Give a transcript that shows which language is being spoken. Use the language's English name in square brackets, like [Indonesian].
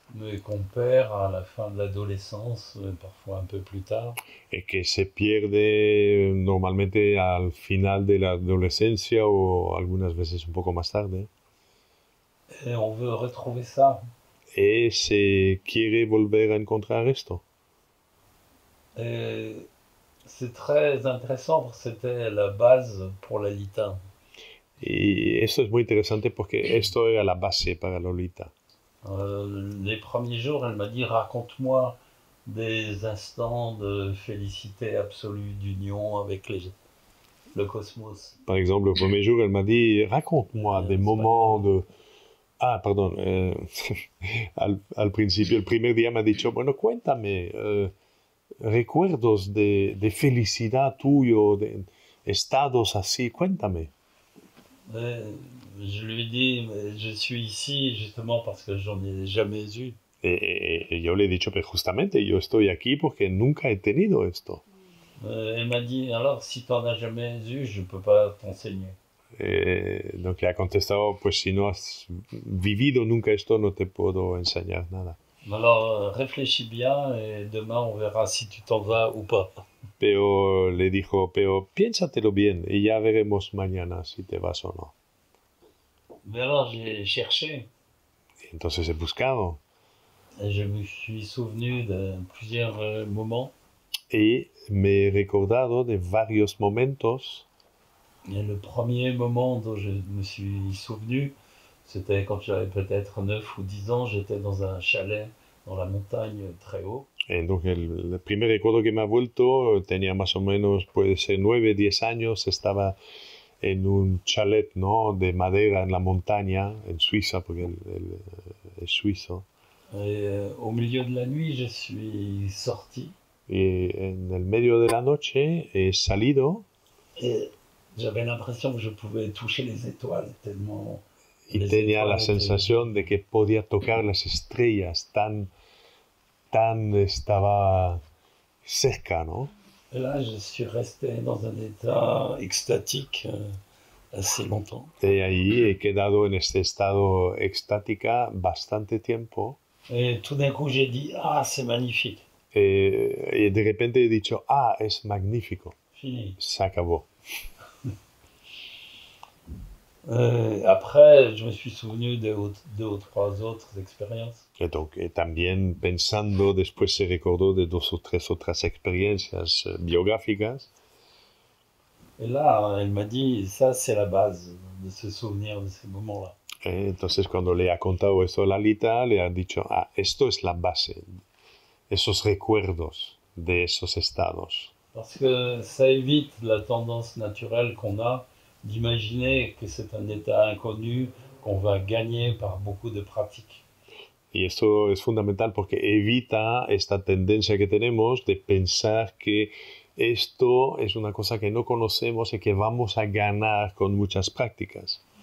[French] Mais qu'on perd à la fin de l'adolescence, parfois un peu plus tard. [Spanish] Y que se pierde normalmente al final de la adolescencia o algunas veces un poco más tarde. [French] Et on veut retrouver ça. [Spanish] Y se quiere volver a encontrar esto. [French] Et c'est très intéressant parce que c'était la base pour Lolita. [Spanish] Y esto es muy interesante porque esto era la base para Lolita. [French] Les premiers jours, elle m'a dit, raconte-moi des instants de félicité absolue, d'union avec le cosmos. Par exemple, le premier jour, elle m'a dit, raconte-moi des moments de... [Spanish] Ah, perdón. Al principio, el primer día me ha dicho, bueno, cuéntame recuerdos de felicidad tuyo, de estados así, cuéntame. [French] Je lui ai dit, je suis ici justement parce que j'en ai jamais eu. [Spanish] Y yo le he dicho, pero justamente yo estoy aquí porque nunca he tenido esto. [French] Elle m'a dit, alors si tu n'en as jamais eu, je ne peux pas t'enseigner. [Spanish] Donc le ha contestado, pues si no has vivido nunca esto, no te puedo enseñar nada. [French] Alors réfléchis bien et demain on verra si tu t'en vas ou pas. [Spanish] Pero le dijo, pero piénsatelo bien y ya veremos mañana si te vas o no. [French] Mais alors j'ai cherché. [Spanish] Entonces he buscado. [French] Et je me suis souvenu de plusieurs moments. [Spanish] Y me he recordado de varios momentos. [French] Et le premier moment dont je me suis souvenu, c'était quand j'avais peut-être 9 ou 10 ans, j'étais dans un chalet dans la montagne très haut. [Spanish] Donc el primer recuerdo que me ha vuelto, tenía más o menos, puede ser 9, 10 años, estaba en un chalet, ¿no?, de madera en la montaña, en Suiza, porque él es suizo. [French] Et au milieu de la nuit, je suis sorti. [Spanish] Y en el medio de la noche he salido. [French] Et j'avais l'impression que je pouvais toucher les étoiles tellement... [Spanish] Y tenía la sensación de que podía tocar las estrellas, tan estaba cerca, ¿no? [French] Et là, je suis resté dans un état extatique assez longtemps. [Spanish] Y ahí he quedado en este estado extática bastante tiempo. [French] Et tout d'un coup, j'ai dit, ah, c'est magnifique. [Spanish] Y de repente he dicho, ah, es magnífico. [French] Fini. [Spanish] Se acabó. [French] Après, je me suis souvenu de 2 ou 3 autres expériences. [Spanish] Y donc, también pensando, después se recordó de 2 o 3 otras experiencias biográficas. [French] Et là, elle m'a dit, ça, c'est la base de se souvenir de ces moments-là. [Spanish] Entonces, cuando le ha contado esto a Lalita, le ha dicho, ah, esto es la base, esos recuerdos de esos estados. [French] Parce que ça évite la tendance naturelle qu'on a d'imaginer que c'est un état inconnu qu'on va gagner par beaucoup de pratiques. [Spanish] Y esto es fundamental porque evita esta tendencia que tenemos de pensar que esto es una cosa que no conocemos y que vamos a ganar con muchas prácticas.